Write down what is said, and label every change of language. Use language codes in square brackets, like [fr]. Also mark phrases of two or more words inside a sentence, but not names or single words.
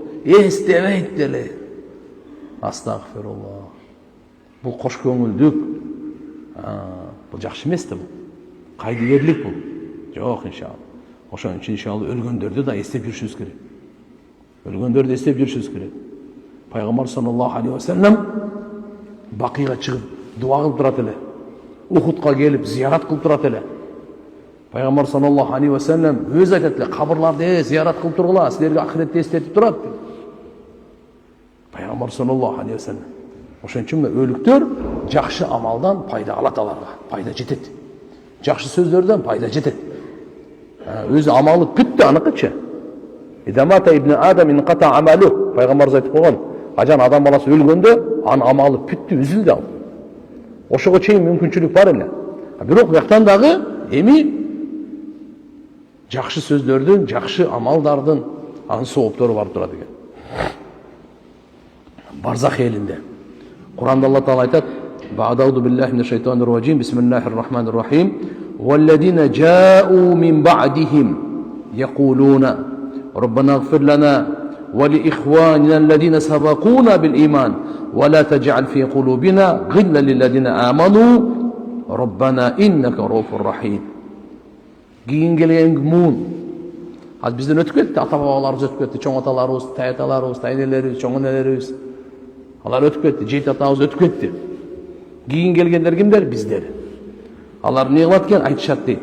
[ky] Эстебейт деле. Астагфируллах. Бул кош көңүлдүк. Бул жакшы эмес да бул. Кайдыгерлик бул. Жок, иншалла. Ошон үчүн иншалла өлгөндөрдү да эстеп жүрүшүбүз керек. Өлгөндөрдү эстеп жүрүшүбүз керек. Пайгамбар [ar] صلى الله عليه وسلم [ky] Бакыйга чыгып дуа кылып турат эле. Ухудка келип зиярат кылып турат эле. Пайгамбар [ar] صلى الله عليه وسلم [ky] өзү айтат эле, кабырларды зиярат кылып тургула, силерге ахиретте эстетип турат. Пайгамбар [ar] صلى الله عليه وسلم. [ky] Ошон үчүн өлүктөр жакшы амалдан пайда алат аларга, пайда жетет. Жакшы сөздөрдөн пайда жетет. Өзү амалы бүттү, аныкычы. [ar] إذا مات ابن آدم انقطع عمله. [ky] Пайгамбар айтып койгон, качан адам баласы өлгөндө, анын амалы бүттү, үзүлдү ал. Ошого чейин мүмкүнчүлүк бар эле. Бирок бияктан дагы эми Жакшы сөздөрдүн, жакшы амалдардын анын сооптору барып турат экен. Барзах элинде. Куранда Алла Таала айтат: [ar] "بعد أعوذ بالله من الشيطان الرجيم. بسم الله الرحمن الرحيم. والذين جاءوا من بعدهم يقولون ربنا اغفر لنا ولإخواننا الذين سبقونا بالإيمان ولا تجعل في قلوبنا غلا للذين آمنوا ربنا إنك رؤوف رحيم." [ky] Кийин келген муун. Az бизден өтүп кетти, ата-бабаларыбыз өтүп кетти, чоң аталарыбыз, тай аталарыбыз, тай энелерибиз, чоң энелерибиз. Алар өтүп кетти, жейт атабыз өтүп кетти. Кийин келгендер кимдер? Биздер. Алар эмне кылат экен? Айтышат дейт.